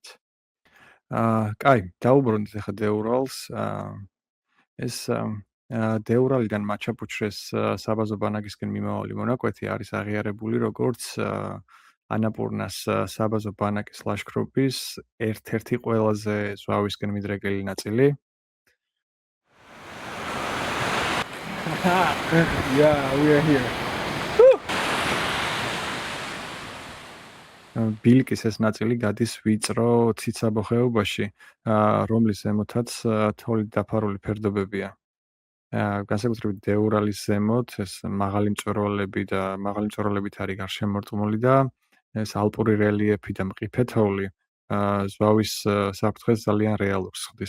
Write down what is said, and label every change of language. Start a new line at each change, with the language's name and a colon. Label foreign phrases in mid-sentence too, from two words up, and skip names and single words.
Georgian: კაი, დაუბრუნდით ახლა დეურალს. ეს დეურალიდან მაჩაპუჩრეს საბაზო ბანაკისკენ მიმავალი მონაკვეთი არის აღიარებული როგორც ანაპურნას საბაზო ბანაკის ლაშქრობის ერთ-ერთი ყველაზე ზვავისკენ მიდრეკილი ნაწილი.
English: Yeah, we are here.
Georgian: ბილკის ეს ნაწილი გადის ვიწრო ციცაბო ხეობაში, რომლის ზემოთაც თოვლით დაფარული ფერდობებია. განსაკუთრებით დეურალის ზემოთ ეს მაღალი მწვერვალები და მაღალი მწვერვალებით არის გარშემორტყმული და ეს ალპური რელიეფი და მყიფე თოვლი ზვავის საფრთხეს ძალიან რეალურს ხდის.